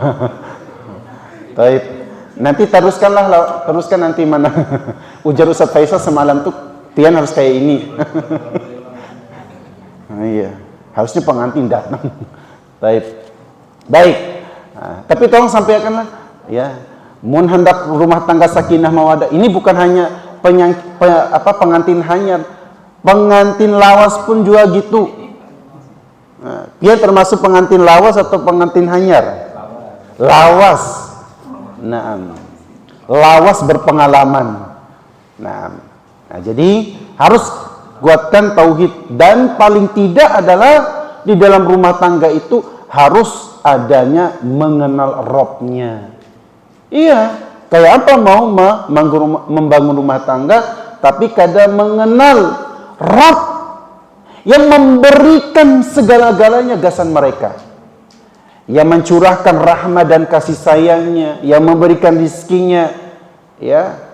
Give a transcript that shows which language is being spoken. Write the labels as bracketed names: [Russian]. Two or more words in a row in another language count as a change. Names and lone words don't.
[Indonesian] Baik. Nanti teruskan nanti mana. Ujar Ustaz Faisal semalam tuh Tian harus kayak ini. Nah, iya. Harusnya pengantin datang. Baik. Nah, tapi tolong sampaikanlah ya. Mun hendak rumah tangga [Arabic] سكينة مودة. [Indonesian] Ini bukan hanya pengantin hanyar. Pengantin lawas pun juga gitu. Nah, dia termasuk pengantin lawas atau pengantin hanyar? Lawas. Nah, lawas berpengalaman. Nah, jadi harus kuatkan tauhid dan paling tidak adalah di dalam rumah tangga itu harus adanya mengenal Robnya. Iya, kayak apa mau membangun rumah tangga tapi kadang mengenal Rob yang memberikan segala-galanya gasan mereka, yang mencurahkan rahmat dan kasih sayangnya, yang memberikan rizkinya, ya.